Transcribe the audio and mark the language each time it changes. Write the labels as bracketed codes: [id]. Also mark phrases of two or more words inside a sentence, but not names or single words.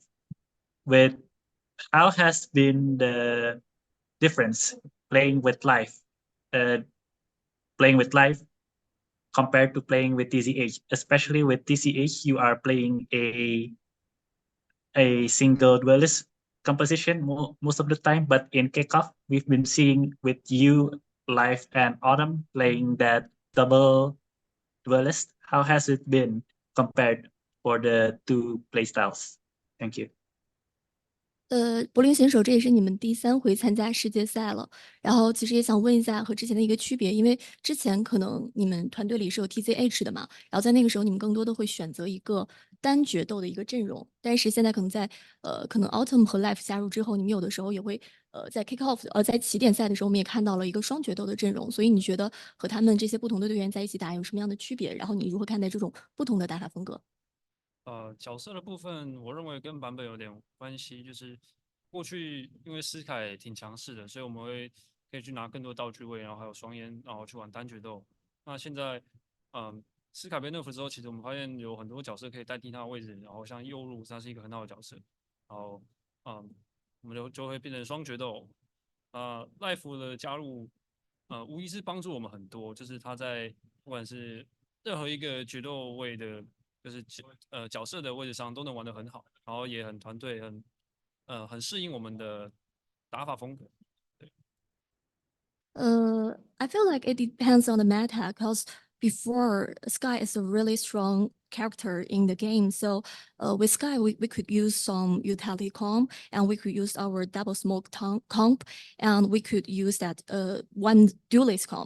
[en] With how has been the difference playing with live, uh, playing with live compared to playing with TZH, especially with TZH, you are playing a single duelist composition most of the time, but in kickoff, we've been seeing with you, Live and Autumn playing that double duelist. How has it been compared for the two playstyles? Thank you. [zh] 柏林选手，这也是你们第3回参加世界赛了。然后其实也想问一下和之前的一个区别，因为之前可能你们团队里是有 TZH 的嘛，然后在那个时候你们更多的会选擇一個單決鬥的一個陣容，但是現在可能在可能 Autumn 和 Life 加入之後，你們有的時候也會在 [en] kick off [zh] 在起點賽的時候，我們也看到了一個雙決鬥的陣容，所以你覺得和他們這些不同的隊員在一起打有什麼樣的區別？然後你如何看待這種不同的打法風格？角色的部分，我認為跟版本有點關係，就是過去因為斯凱挺強勢的，所以我們會可以去拿更多道具位，然後還有雙煙，然後去玩單決鬥。那現在，斯凱被 nerf 之後，其實我們發現有很多角色可以代替他的位置，然後像右路，他是一個很好的角色，然後，我們就會變成雙決鬥。Life 的加入，無疑是幫助我們很多，就是他在不管是任何一個決鬥位的。就是角色的位置上都能玩得很好，然後也很團隊，很適應我們的打法風格。 [en] I feel like it depends on the meta, because before Sky is a really strong character in the game, so with Sky we could use some utility comp, and we could use our double smoke comp, and we could use that one duelist comp.